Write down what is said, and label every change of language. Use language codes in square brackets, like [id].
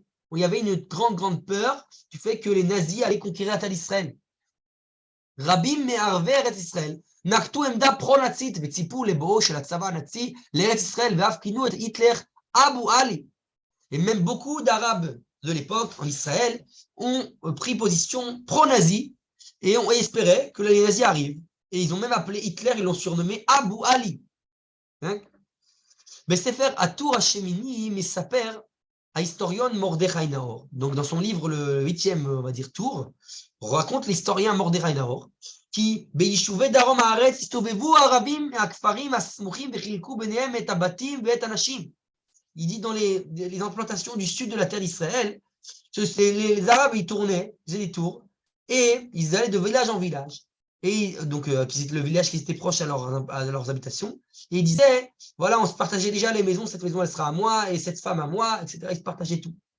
[fr] Où il y avait une grande peur du fait que les nazis allaient conquérir la terre d'Israël. [he] רבים מערבי ארץ ישראל נקטו עמדה פרו-נאצית וציפו לבואו של הצבא הנאצי לארץ ישראל ואף כינו את היטלר אבו עלי. [fr] Et même beaucoup d'Arabes de l'époque en Israël ont pris position pro-nazi et ont espéré que les nazis arrivent. Et ils ont même appelé Hitler, ils l'ont surnommé Abu Ali. [he] בספר הטור השמיני מספר ההיסטוריון מרדכי נאור. [fr] Donc dans son livre, le 8e, on va dire, tour, raconte l'historien [he] מרדכי נאור, כי ביישובי דרום הארץ הסתובבו הערבים מהכפרים הסמוכים וחילקו ביניהם את הבתים ואת הנשים. [fr] Il dit dans les implantations du sud de la terre d'Israël, les Arabes, ils tournaient, ils faisaient des tours, et ils allaient de village en village. Et donc, le village qui était proche à leurs habitations. Et ils disaient, voilà, on se partageait déjà les maisons, cette maison, elle sera à moi, et cette femme à moi, etc. Ils se partageaient tout.